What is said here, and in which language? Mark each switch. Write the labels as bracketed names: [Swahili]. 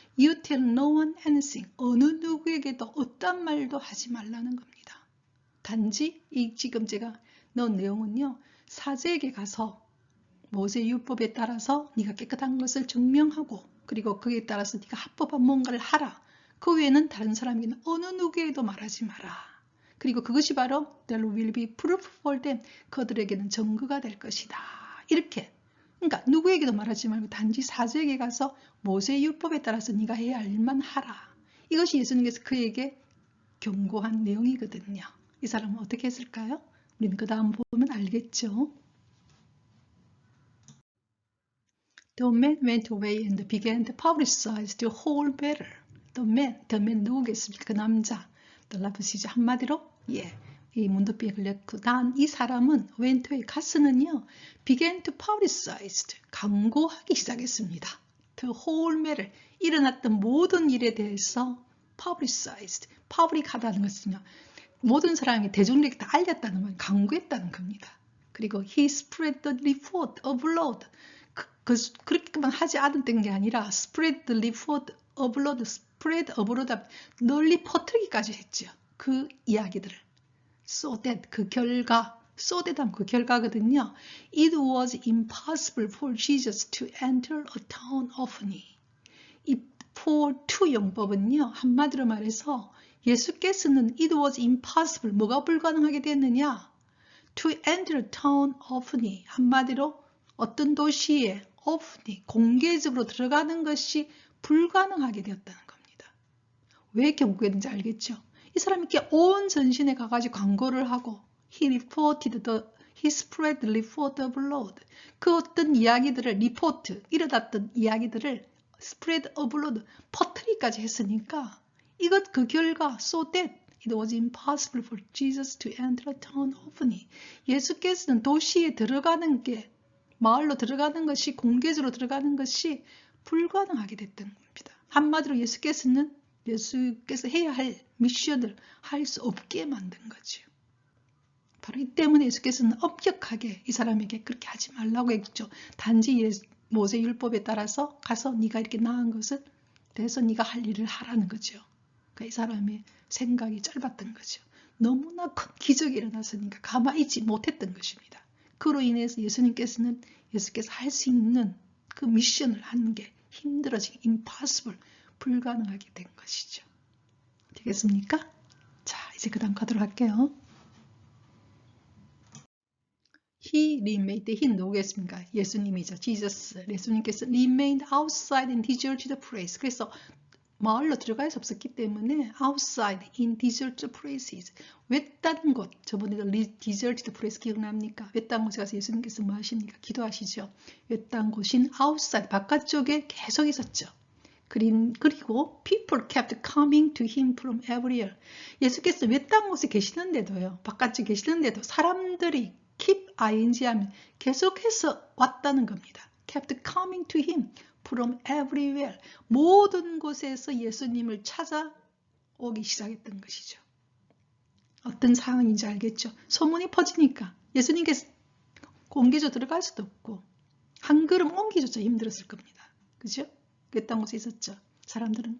[English] you tell no one anything, [Korean] 어느 누구에게도 어떤 말도 하지 말라는 겁니다. 단지 이 지금 제가 넣은 내용은요. 사제에게 가서 모세율법에 따라서 네가 깨끗한 것을 증명하고 그리고 그에 따라서 네가 합법한 뭔가를 하라. 그 외에는 다른 사람에게는 어느 누구에게도 말하지 마라. 그리고 그것이 바로 [English] there will be proof for them. [Korean] 그들에게는 증거가 될 것이다. 이렇게. 그러니까 누구에게도 말하지 말고 단지 사제에게 가서 모세율법에 따라서 네가 해야 할 일만 하라. 이것이 예수님께서 그에게 경고한 내용이거든요. 이 사람은 어떻게 했을까요? 우리는 그 다음 보면 알겠죠. [English] The man went away and began to publicize the whole matter. The man [Korean] 누구겠습니까? 그 남자. [English] The lepers [Korean] 한마디로 예, 이 문도병에 걸렸고 난 이 사람은 [English] went away [Korean] 갔으는요. [English] began to publicize [Korean] 강고하기 시작했습니다. [English] The whole matter [Korean] 일어났던 모든 일에 대해서 publicized public하다는 것은요. 모든 사람이 대중에게 다 알렸다는 말, 강구했다는 겁니다. [English] 그리고 he spread the report abroad. [Korean] 그렇게만 하지 않았던 게 아니라 [English] spread the report abroad, spread abroad, [Korean] 널리 퍼뜨리기까지 했죠. 그 이야기들을. [English] So that [Korean] 그 결과, so that 하면 그 결과거든요. [English] It was impossible for Jesus to enter a town openly. [Korean] 이 for to 용법은요. 한마디로 말해서 예수께서는 [English] it was impossible, [Korean] 뭐가 불가능하게 됐느냐? [English] To enter a town openly, [Korean] 한마디로 어떤 도시에 openly, 공개적으로 들어가는 것이 불가능하게 되었다는 겁니다. 왜 경고했는지 알겠죠? 이 사람이 이렇게 온 전신에 가가지고 광고를 하고 [English] he spread the report abroad. [Korean] 그 어떤 이야기들을 report, 일어났던 이야기들을 [English] spread abroad, [Korean] 퍼뜨리기까지 했으니까 이것 그 결과 [English] so that it was impossible for Jesus to enter a town openly. [Korean] 예수께서는 도시에 들어가는 게 마을로 들어가는 것이 공개적으로 들어가는 것이 불가능하게 됐던 겁니다. 한마디로 예수께서 해야 할 미션을 할 수 없게 만든 거죠. 바로 이 때문에 예수께서는 엄격하게 이 사람에게 그렇게 하지 말라고 했죠. 단지 모세율법에 따라서 가서 네가 이렇게 나은 것을 대해서 네가 할 일을 하라는 거죠. 그러니까 이 사람의 생각이 짧았던 거죠. 너무나 큰 기적이 일어났으니까 가만히 있지 못했던 것입니다. 그로 인해서 예수께서 할 수 있는 그 미션을 하는 게 힘들어지고 impossible, 불가능하게 된 것이죠. 되겠습니까? 자, 이제 그 다음 가도록 할게요. [English] He remained, he [Korean] 누구겠습니까? 예수님이죠. Jesus. 예수님께서 [English] remained outside in deserted place. [Korean] 그래서 마을로 들어갈 수 없었기 때문에 [English] outside in deserted places. [Korean] 외딴 곳. 저번에도 [English] deserted place [Korean] 기억납니까? 외딴 곳에 가서 예수님께서 뭐 하십니까? 기도하시죠. 외딴 곳인 outside, 바깥쪽에 계속 있었죠. 그리고 [English] people kept coming to him from everywhere. [Korean] 예수께서 외딴 곳에 계시는데도요. 바깥쪽에 계시는데도 사람들이 keep ing 하면 계속해서 왔다는 겁니다. [English] kept coming to him from everywhere. [Korean] 모든 곳에서 예수님을 찾아오기 시작했던 것이죠. 어떤 상황인지 알겠죠? 소문이 퍼지니까 예수님께서 공개적으로 들어갈 수도 없고 한 걸음 옮기조차 힘들었을 겁니다. 그죠? 외딴 곳에 있었죠. 사람들은.